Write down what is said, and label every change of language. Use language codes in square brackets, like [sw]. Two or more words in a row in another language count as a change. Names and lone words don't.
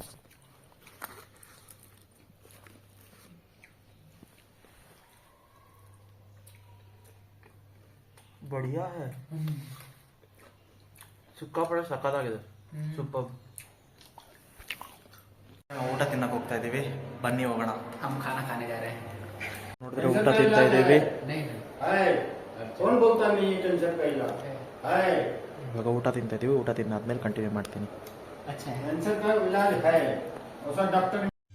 [hi] बढ़िया है, [kn] ಸಿಕ್ಕಾಪಟ್ಟೆ ಸಕ್ಕತ್ತಾಗಿದೆ, ಸೂಪರ್. ಊಟ ತಿನ್ನಕ್ಕೆ ಹೋಗ್ತಾ ಇದ್ದೀವಿ, ಬನ್ನಿ ಹೋಗೋಣ. [hi] हम खाना खाने जा रहे हैं. [kn] ನೋಡಿದ್ರೆ ಊಟ ತಿಂತಾ ಇದ್ದೀವಿ. ಇವಾಗ ಊಟ ತಿಂತಾ ಇದ್ದೀವಿ. ಊಟ ತಿಂದಾದ್ಮೇಲೆ ಕಂಟಿನ್ಯೂ ಮಾಡ್ತೀನಿ. [hi] अच्छा है.